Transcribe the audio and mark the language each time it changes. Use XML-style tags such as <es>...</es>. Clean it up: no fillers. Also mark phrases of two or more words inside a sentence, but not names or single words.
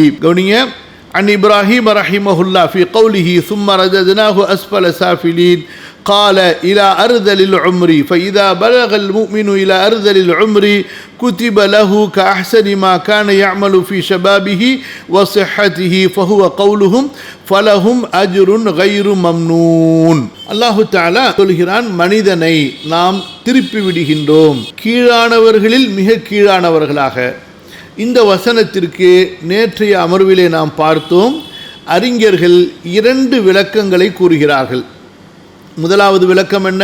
<ar>عن إبراهيم رحمه الله في قوله ثم رددناه أسفل سافلين قال إلى أرذل العمر فإذا بلغ المؤمن إلى أرذل العمر كتب له كأحسن ما كان يعمل في شبابه وصحته فهو قولهم فلهم أجر غير ممنون.</ar> <ta>அல்லாஹு தஆலா சொல்கிறான், மனிதனை நாம் திருப்பி விடுகின்றோம் கீழானவர்களில் மிக கீழானவர்களாக. இந்த வசனத்திற்கு நேற்றைய அமர்விலே நாம் பார்த்தோம். அறிஞர்கள் 2 விளக்கங்களை கூறுகிறார்கள். முதலாவது விளக்கம் என்ன?</ta>